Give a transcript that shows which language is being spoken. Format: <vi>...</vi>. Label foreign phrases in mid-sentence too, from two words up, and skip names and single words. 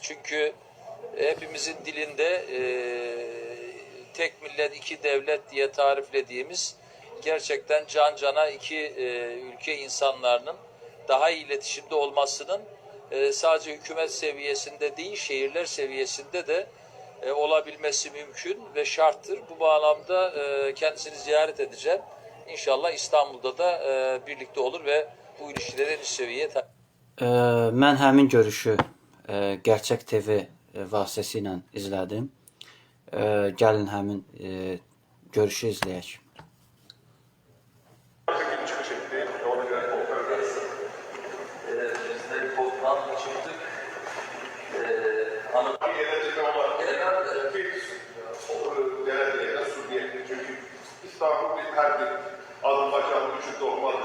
<tr>Çünkü hepimizin dilinde tek millet, iki devlet diye tariflediğimiz gerçekten can cana iki ülke insanlarının daha iyi iletişimde olmasının sadece hükümet seviyesinde değil, şehirler seviyesinde de olabilmesi mümkün ve şarttır. Bu bağlamda kendisini ziyaret edeceğim. İnşallah İstanbul'da da birlikte olur ve bu ilişkileri en üst seviyeye</tr> <az>Mən həmin görüşü Gerçək TV vasitəsilə izlədim. Gəlin həmin görüşü izləyək. İstanbul her bir Azerbaycan'ın üçü doğmadır.</az>